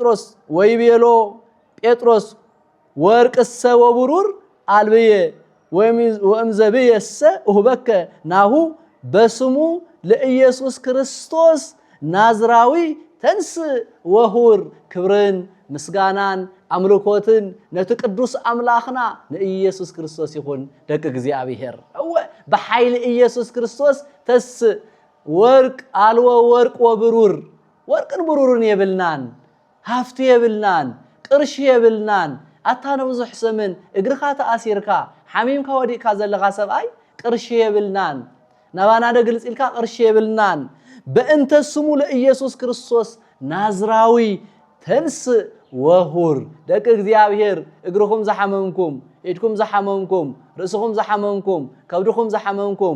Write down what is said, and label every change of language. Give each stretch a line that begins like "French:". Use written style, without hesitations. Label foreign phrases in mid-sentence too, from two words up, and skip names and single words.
Geez: ጴጥሮስ ወርቅሰ ወብሩር አልብየ ወእምዘብየሰ እሁበከ ናሁ በስሙ ለኢየሱስ ክርስቶስ ናዝራዊ ተንስ ወሁር
Tigrinya: ክብርን ምስጋናን አምልኮትን ነቲ ቅዱስ አምላኽና ለኢየሱስ ክርስቶስ ይሁን ደቅ እግዚአብሔር በኃይል ኢየሱስ ክርስቶስ ተስ ወርቅ አልወ ወርቅ ወብሩር ወርቅን ብሩርን የብልናን ሃፍቱ የብልናን ቅርሺ የብልናን አታነ ብዙሕ ሰምን እግርኻ ተአሲርካ ሐሚምካ ወዲካ ዘለኻ ሰብአይ ቅርሺ የብልናን ናባና ደግልጽ ኢልካ ቅርሺ የብልናን
Geez: በእንተ ስሙ ለኢየሱስ ክርስቶስ ናዝራዊ ተንስ ወሁር
Tigrinya: ደቅ እግዚአብሔር እግርኩም ዘሐመምኩም እድኩም ዘሐመምኩም ርእስኩም ዘሐመምኩም ከብድኩም ዘሐመምኩም